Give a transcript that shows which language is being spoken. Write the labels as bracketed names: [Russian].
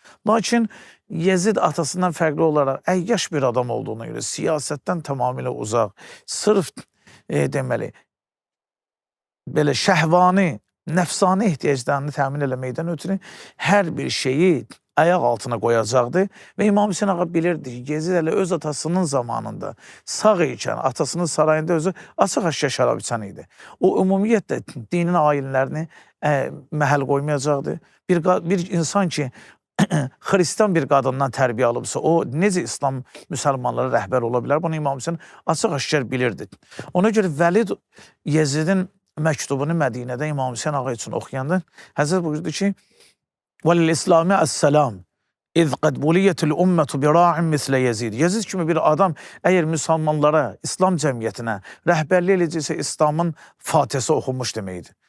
[Azerbaijani] Lakin Yezid atasından fərqli olaraq əyyaş bir adam olduğuna görə siyasətdən tamamilə uzaq, sırf deməli, belə şəhvani, nəfsani ehtiyaclarını təmin eləməkdən ötürü hər bir şeyi ayaq altına qoyacaqdı və İmam Hüseyin ağa bilirdi ki, Yezid elə öz atasının zamanında sağ ikən, atasının sarayında özü açıq-aşkar şərab içən idi. O ümumiyyətlə dinin ayinlərini məhəl qoymayacaqdı. Bir insan ki, Xristian bir qadından tərbiyə alıbsa, o necə İslam müsəlmanlara rəhbər ola bilər? Bunu İmam Hüseyin açıq-aşkar bilirdi. Ona görə Vəlid Yezidin məktubunu Mədinədə İmam Hüseyin ağa üçün oxuyanda Həzrət buyurdu ki, [Arabic] وَلِلْإِسْلَامِ السَّلَامِ اِذْ قَدْ بُلِيَّتِ الْاُمَّةُ بِرَاعٍ مِثْلَ [Azerbaijani] Yezid. Yezid kimi bir adam əgər müsəlmanlara, İslam cəmiyyətinə rəhbərlik eləcəksə İslamın fatihəsi oxunmuş deməkdir.